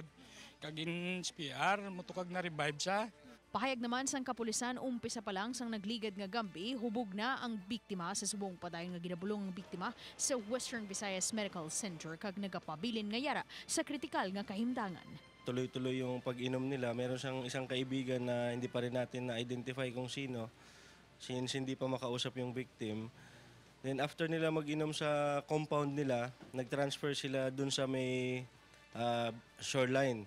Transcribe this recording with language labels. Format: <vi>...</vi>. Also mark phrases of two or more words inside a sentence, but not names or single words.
<hil>Kag in SPR mo to kag na revive sa. Pahayag naman sang kapulisan, umpisa pa lang sang nagligad nga gambi, hubog na ang biktima sa subong padayon nga ginabulong ang biktima sa Western Visayas Medical Center kag nagapabilin nga yara sa kritikal nga kahimtangan.</hil> <tl>Tuloy-tuloy yung pag-inom nila. Meron siyang isang kaibigan na hindi pa rin natin na-identify kung sino since hindi pa makausap yung victim.</tl> <en>Then after</en> <tl>nila mag-inom sa compound nila, nag-transfer sila dun sa may shoreline.</tl>